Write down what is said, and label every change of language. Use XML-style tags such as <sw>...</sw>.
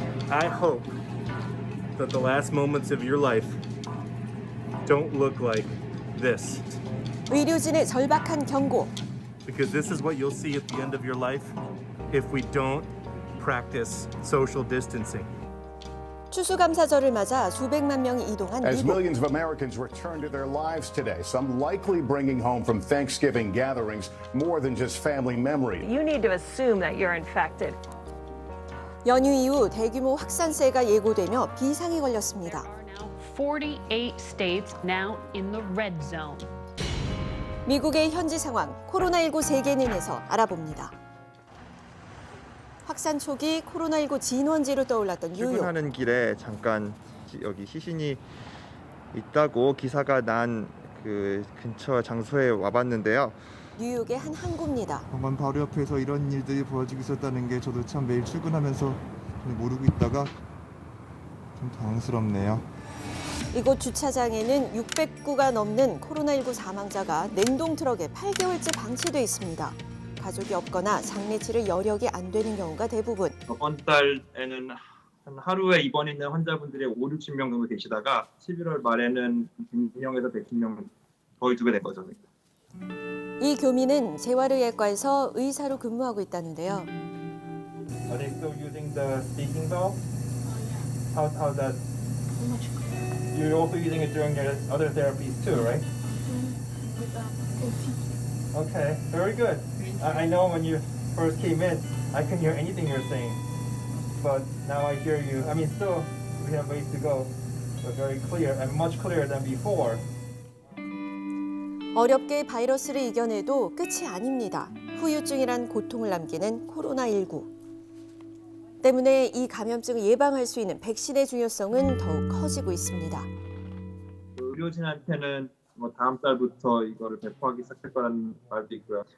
<en>I hope that the last moments of your life don't look like this.</en> <ko>의료진의 절박한 경고.</ko> <en>Because this is what you'll see at the end of your life if we don't practice social distancing.</en> <ko>추수감사절을 맞아 수백만 명이 이동한</ko> <en>As</en> <ko>미국.</ko> <en>millions of Americans return to their lives today, some likely bringing home from Thanksgiving gatherings more than just family memory. You need to assume that you're infected.</en> <ko>연휴 이후 대규모 확산세가 예고되며 비상이 걸렸습니다.</ko> <en>48 states now in the red zone.</en> <ko>미국의 현지 상황, 코로나19 세계는에서 알아봅니다. 확산 초기 코로나19 진원지로 떠올랐던 뉴욕. 출근하는 길에 잠깐 여기 시신이 있다고 기사가 난 그 근처 장소에 와봤는데요. 뉴욕의 한 항구입니다. 병원 바로 옆에서 이런 일들이 벌어지고 있었다는 게 저도 참 매일 출근하면서 모르고 있다가 좀 당황스럽네요. 이곳 주차장에는 600구가 넘는 코로나19 사망자가 냉동 트럭에 8개월째 방치돼 있습니다. 가족이 없거나 장례 치를 여력이 안 되는 경우가 대부분. 저번 달에는 한 하루에 입원 있는 환자분들이 5, 60명 정도 되시다가 11월 말에는 100명에서 110명 거의 2배 된 거죠. 이 교민은 재활의학과에서 의사로 근무하고 있다는데요.</ko> <en>Are they still using the speaking valve? How's that? You're also using it during your other therapies too, right? Okay, very good. I know when you first came in, I couldn't hear anything you're saying, but now I hear you. I mean, still, we have ways to go, but very clear and much clearer than before.</en> <ko>어렵게 바이러스를 이겨내도 끝이 아닙니다. 후유증이란 고통을 남기는 코로나19. 때문에 이 감염증을 예방할 수 있는 백신의 중요성은 더욱 커지고 있습니다. 의료진한테는 뭐 다음 달부터 이거를 배포하기 시작할 거라는 말도 있고요.</ko>